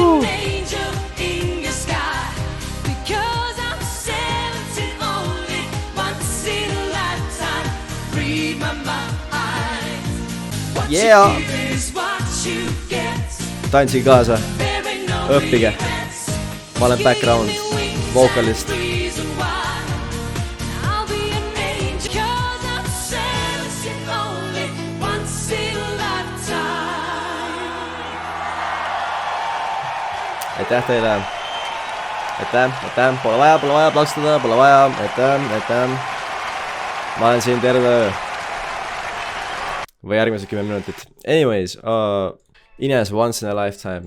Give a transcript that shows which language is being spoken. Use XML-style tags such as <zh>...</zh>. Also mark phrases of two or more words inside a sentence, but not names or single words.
<en>angel in your sky. Because I'm 17 only once in a lifetime. Read my mind. What Yeah. you give is what you get.</en> <et>Tantsige kaasa.</et> <en>There ain't no</en> <et>Õppige.</et> <en>regrets.</en> <et>Ma olen</et> <en>background vocalist. Reason why I'll be an angel. 'Cause I'm 17 only once in a lifetime.</en> <et>Aitäh teile. Aitäh. Pole vaja plaksutada, pole vaja. Aitäh. Ma olen siin terve öö. Või järgmised 10 minutit.</et> <en>Anyways, Ines Once in a Lifetime.</en>